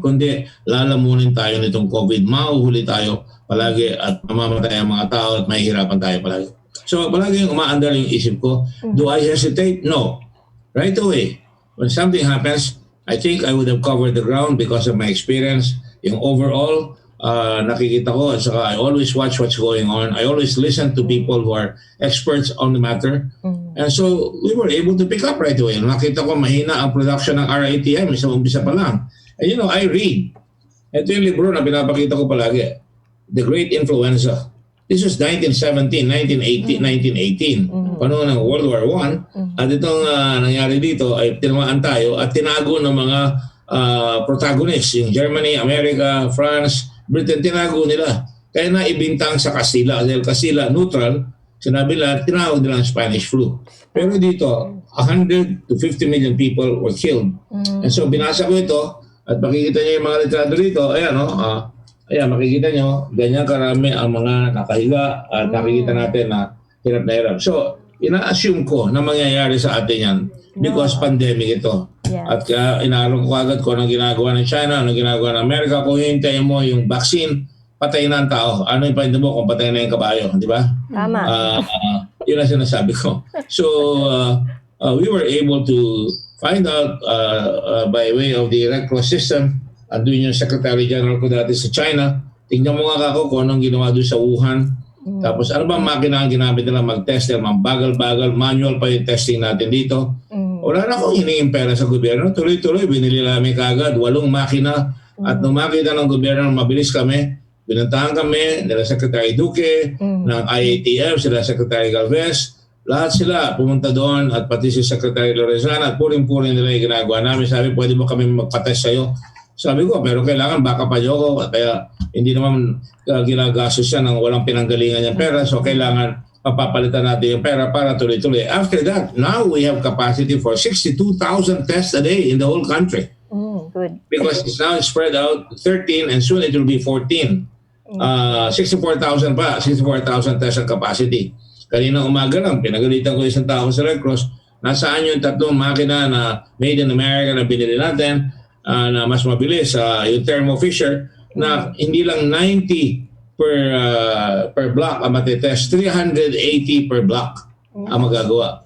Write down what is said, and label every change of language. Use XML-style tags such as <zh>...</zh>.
<tl>Kundi lalamunin tayo nitong COVID, mahuhuli tayo palagi at mamamatay ang mga tao at mahihirapan tayo palagi. So palagi yung umaandar yung isip ko,</tl> <en>do I hesitate? No. Right away. When something happens, I think I would have covered the ground because of my experience.</en> <tl>Yung overall, nakikita ko, at saka</tl> <en>I always watch what's going on. I always listen to people who are experts on the matter. And so we were able to pick up right away.</en> <tl>Nakita ko mahina ang production ng RITM sa umpisa pa lang.</tl> <en>And I read.</en> <tl>Ito yung libro na pinapakita ko palagi.</tl> <en>The Great Influenza. This was 1917, 1918.</en> <tl>Panahon ng World War I. At itong nangyari dito ay tinamaan tayo at tinago ng mga protagonists. Yung Germany, America, France, Britain, tinago nila. Kaya naibintang sa Kastila. Dahil Kastila, neutral, sinabi nila, tinawag nila ang Spanish flu. Pero dito,</tl> <en>100 to 50 million people were killed.</en> <tl>And so binasa ko ito at makikita niyo yung mga litrato dito. Ayan, makikita niyo, ganyan karami ang mga nakahiga at nakikita natin na hirap na hirap. So, ina-assume ko na mangyayari sa atin yan because pandemic ito. At inaalam ko agad kung anong ginagawa ng China, anong ginagawa ng Amerika. Kung hintayin mo yung vaccine, patay na ang tao. Ano yung pahinda mo kung patay na yung kabayo, di ba? Tama. Yun ang sinasabi ko.</tl> <en>So, we were able to find out by way of the Red Cross system,</en> <tl>andun yung Secretary General ko dati sa China, tingnan mo nga ako kung anong ginawa doon sa Wuhan. Tapos ano ba makina ang ginamit nila mag-test? Bagal-bagal, manual pa yung testing natin dito. Wala na akong hiningin pera sa gobyerno. Tuloy-tuloy, binili namin kagad 8 makina. At nung makita ng gobyerno, mabilis kami. Binantahan kami nila Secretary Duque, ng IATF, sila Secretary Galvez. Lahat sila pumunta doon at pati si Secretary Lorenzana at puring-puring nila yung ginagawa namin. Sabi, pwede mo kami magpatest sa'yo? Sabi ko, pero kailangan baka pa niyo ako. Kaya hindi naman ginagastos siya ng walang pinanggalingan niyang pera. So kailangan papapalitan natin yung pera para tuloy-tuloy.</tl> <en>After that, now we have capacity for 62,000 tests a day in the whole country. Good. Because it's now spread out 13 and soon it will be 14.</en> <tl>64,000 pa. 64,000 tests ang capacity. Kanina umaga lang, pinagalitan ko isang tao sa Red Cross. Nasaan yung 3 makina na made in America na binili natin na mas mabilis, yung Thermo Fisher na hindi lang 90 per block ang matitest, 380 per block ang magagawa.</tl>